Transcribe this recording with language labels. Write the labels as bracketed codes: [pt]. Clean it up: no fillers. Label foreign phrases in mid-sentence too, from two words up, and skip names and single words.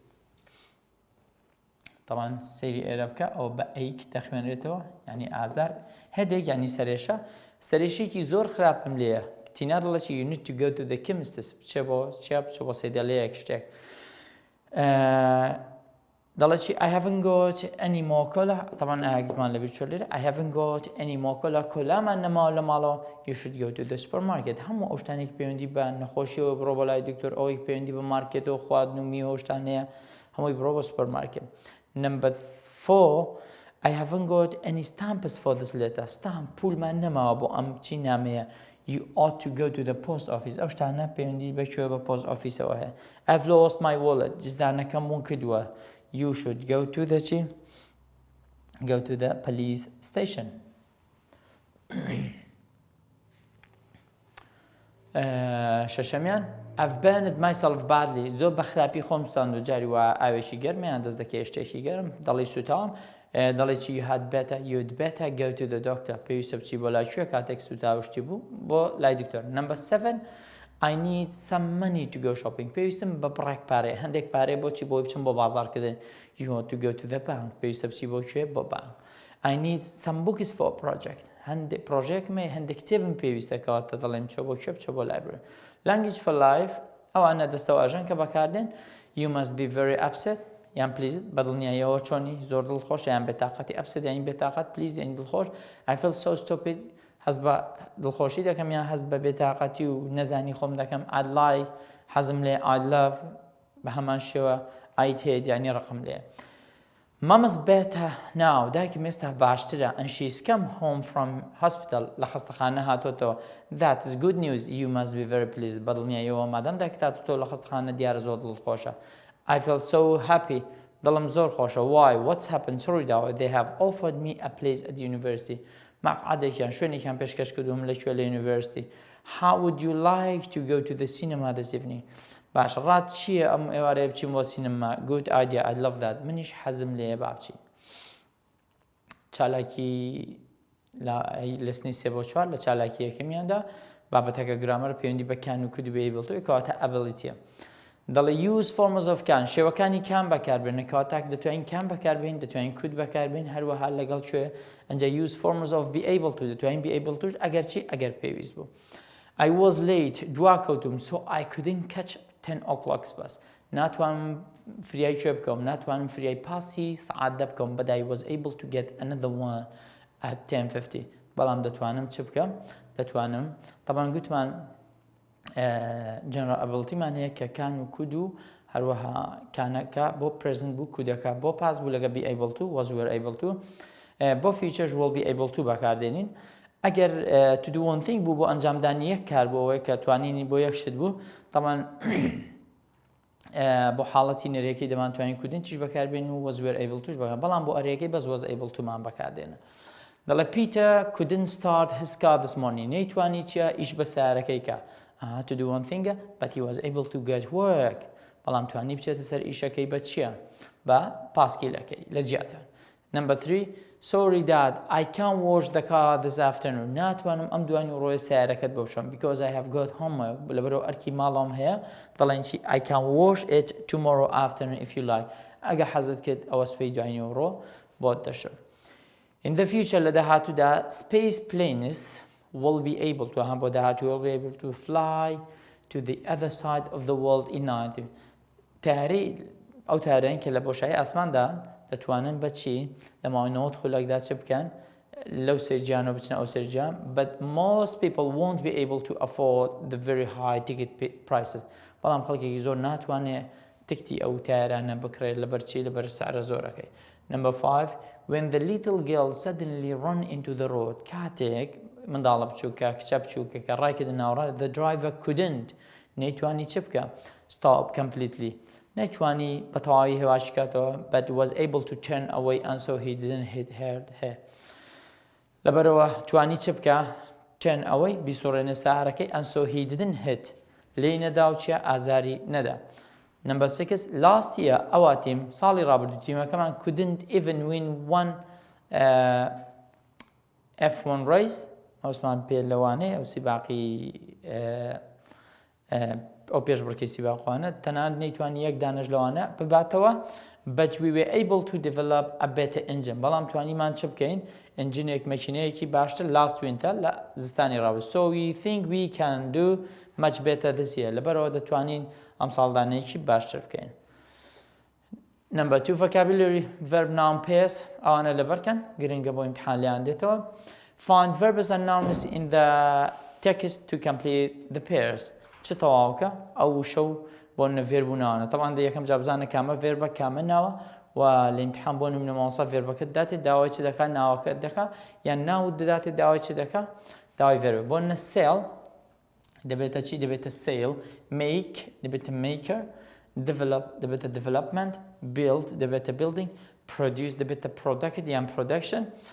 [ckb] طبعا سەیری ئێرە بکە ئەو بە ئەیک دەخوێنرێتەوە ینی ئازار headache ینی سەرێشە سەرێشێکی زۆر خراپم لێیە تینا دەڵێکی [en] you need to go to the chemist [ckb] بچێ بۆ چیا بچێ بۆ سەیدەلەیەک شتێک [en] دەڵێکی I haven't got any more cola [ckb] طبعا ئاگمان لەبیر چۆ لێرە [en] I haven't got any more cola [ckb] کۆلامان نەماوە لە ماڵەوە [en] you should go to the supermarket [ckb] هەموو ئەو شتانێکی پەیوەندی بە نەخۆشیەوە بڕۆ بە لای دکتۆر ئەوەی پەیوەندی بە مارکێتەوە خواردن و میوە شتانەیە هەمووی بڕۆ بە سوپەرمارکێت [en] Number 4 I haven't got any stamps for this letter stamp [ckb] پولمان نەماوە بۆ ئەم چی نامەیە [en] You ought to go to the post office [ckb] ئەو شتانە پەیوەندی بەکوێ بە [en] post officeەوە هەیە I've lost my wallet [ckb] جزدانەکەم ون کردووە [en] You should go to the go to the police station [ckb] شەشەمیان [en] I've burned myself badly [ckb] زۆر بە خراپی خۆم سوتاند و جاری وە ئاوێکی گەرمیان دەست دەکەی شتێکی گەرم دەڵی سوتاوم دەڵێکی [en] you had better you'd better go to the doctor [ckb] پێویستە بچی بۆ لای کوێ کاتێک سوتاوشتی بوو بۆ لای دکتۆر [en] Number 7 I need some money to go shopping [ckb] پێویستم بە بڕێک پارێ هەندێک پارێ بۆچی بۆی بچم بۆ بازارکردن [en] you want to go to the bank [ckb] پێویستە بچی بۆ کوێ بۆ بانک [en] I need some books for a project [ckb] هەندێک پرۆژێکمە هەندێک کتێبم پێویستە کەواتە دەڵێم چۆ بۆ کوێ بچە بۆ library [en] Language for life [ckb] ئەوانە دەستەواژەن کە بەکاردێن [en] you must be very upset [ckb] یان پلیز بەدڵنیایەوە چۆنی زۆر دڵخۆش یان بێتاقەتی ئەپسێت یانی بێتاقەت پلیز یانی دڵخۆش [en] I feel so stupid [ckb] هەست بە دڵخۆشی دەکەم یان هەست بە بێتاقەتی و نەزانی خۆم دەکەم [en] I'd like [ckb] حەزم لێ [en] I'd love [ckb] بە هەمان شێوە [en] I'd hate [ckb] یانی ڕقم لێ [en] Mum's better now [ckb] دایکم ئێستا باشترە [en] and she's come home from hospital [ckb] لە خەستەخانە هاتوۆتەوە [en] That is good news you must be very pleased [ckb] بەدڵنیایەوە مادام دایکت هاتوۆتەوە لە خەستەخانە دیارە زۆر دڵخۆشە [en] I feel so happy [ckb] دڵم زۆر خۆشە [en] Why? What's happened? چڕوویداوە They have offered me a place at the university [ckb] مەقعدێکیان شوێنێکیان پێشکەش کردوم لەکوێ لە [en] university How would you like to go to the cinema this evening? [ckb] باش ڕات چییە ئەم ئێوارەیە بچین بۆ سینەما [en] Good idea I love that [ckb] منیش حەزم لێیە با بچین چالاکی لەسنی 3 بۆ 4 لە چالاکی یەکەمیاندا بابەتەکە گرامەر پەیوەندی بە کان و کود و [en] able to [ckb] کەواتە abilityە دەڵێ use [en] forms of can [ckb] شێوەکانی کام بەکاربێنن کەواتاک دەتوانین کام بەکاربێن دەتوانین کود بەکاربێن هەروەها لەگەڵ کوێ ئەنجا [en] use forms of be able to [ckb] دەتوانین [en] be able to [ckb] ئەگەر چی ئەگەر پێویست بوو [en] I was late [ckb] دواکەوتم [en] so I couldn't catch 10 o'clock bus [ckb] ناتوانم فریای کوێ بکەم ناتوانم فریای پاسی سەعات دە بکەم [en] but I was able to get another one at 10:50 [ckb] بەڵام دەتوانم چ بکەم دەتوانم طبعا گوتمان [en] general ability [ckb] مان هەیە کە کان و کود و هەروەها کانەکە بۆ present بوو کودەکە بۆ پاس بوو لەگە [en] be able to was were able to [ckb] بۆ features [en] will be able to [ckb] بەکاردێنین ئەگەر [en] to do one thing [ckb] بوو بۆ ئەنجامدانی یەک کار بۆ ئەوەی کە توانینی بۆ یەک شت بوو طبعا بۆ حاڵەتی نەرێکی دەمانتوانین کودین تیش بەکاربێن و [en] was were able [ckb] توش بەکار بەڵام بۆ ئەرێکی بەس [en] was able [ckb] تومان بەکاردێنە دەڵێ [en] Peter couldn't start his car this morning [ckb] نەیتوانی چیە ئیش بە سیارەکەی کە [en] to do one thing but he was able to get work [ckb] بەڵام توانی بچێتە سەر ئیشەکەی بە چییە بە پاسکیلەکەی لە جیاتە [en] Number 3 Sorry dad I can't wash the car this afternoon [ckb] ناتوانم ئەم دوانی ڕۆی سیارەکەت بەوشم [en] because I have got homework [ckb] لەبەرەوە ئەرکی ماڵام هەیە دەڵێن چی [en] I can wash it tomorrow afternoon if you like [ckb] ئەگە حەزت کرد ئەوە سپەی دوانی ڕۆ بۆت دەشت [en] In the future [ckb] لە داهاتوودا [en] space planes will be able to [ckb] بۆ داهاتوو [en] will be able to fly to the other side of the world in 90 [ckb] تارەی ئەو تارەیان کە لە بۆشایی ئاسماندا دەتوانن بەچی لەماوەی خولەکدا چ بکەن لەو سەرجیانەوە بچنە ئەو سەرجیان [en] but most people won't be able to afford the very high ticket prices [ckb] بەڵام خەڵکێکی زۆر ناتوانێت تکتی ئەو تایرانە بکرێت لەبەرچی لەبەر سعرە زۆرەکەی [en] Number 5 When the little girl suddenly run into the road [ckb] کاتێک منداڵە بچووکە کچە بچووکە کە ڕایکردە ناوڕە [en] the driver couldn't [ckb] نەیتوانی چ بکە [en] stop completely [ckb] نەیتوانی بە تەواوی هێواشی کاتەوە [en] but was able to turn away and so he didn't hit her [ckb] لەبەرەوە توانی چ بکە [en] turn away [ckb] بیسۆڕێنە سارەکەی [en] and so he didn't hit [ckb] لێی نەدا و چیە ئازاری نەدا [en] Number 6 last year [ckb] ئەوە تیم ساڵی ڕابردوو تیمەکەمان [en] couldn't even win one [ckb] F1 race ئەوسمان پێ لەوانەیە ئەو سیباقی ئەو پێش بڕکەی سیباقوانە تەنانەت نەیتوانی یەک دانەش لەوانە بباتەوە [en] but we were able to develop a better engine [ckb] بەڵام توانیمان چ بکەین ئەنجینێک مەکینەیەکی باشتر [en] last winter [ckb] لە زستانی ڕابرد [en] so we think we can do much better this year [ckb] لەبەرەوە دەتوانین ئەم ساڵدانەیەکی باشتر بکەین [en] Number 2 vocabulary verb noun pairs [ckb] ئەوانە لەبەرکەن گرنگە بۆ ئیمتحان لیان دێتەوە [en] Find verbs and nouns in the text to complete the pairs [ckb] چ تەواوکە ئەو شەو بۆ نەڤێر بووناوانە طبعا یەکەم جا بزانە کامە ڤێربە کامە ناوە و لە ئیمتحان بۆ نمونە مامۆستا ڤێربەکەت داتێت داوای چ دەکات ناوەکەت دەکات یان ناوت دەداتێت داوای چ دەکات داوای ڤێربە بۆ نە sell دەبێتە چی دەبێتە sale make دەبێتە maker develop دەبێتە development build دەبێتە building produce دەبێتە product یان production